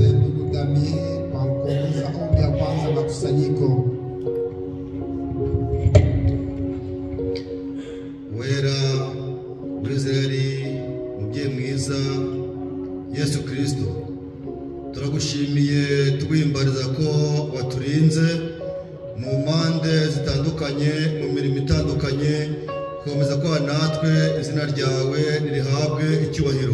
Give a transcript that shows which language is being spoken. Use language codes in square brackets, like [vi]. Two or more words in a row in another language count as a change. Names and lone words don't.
[sw] Ndugu Damien kwa kuongoza ombi ya kwanza makusanyiko. [rw] Wera Israeli mubyeyi mwiza Yesu Kristo, turagushimiye twimbariza ko waturinze mu mpande zitandukanye mu mirimo itandukanye, komeza kwa natwe izina ryawe nirihabwe icyubahiro.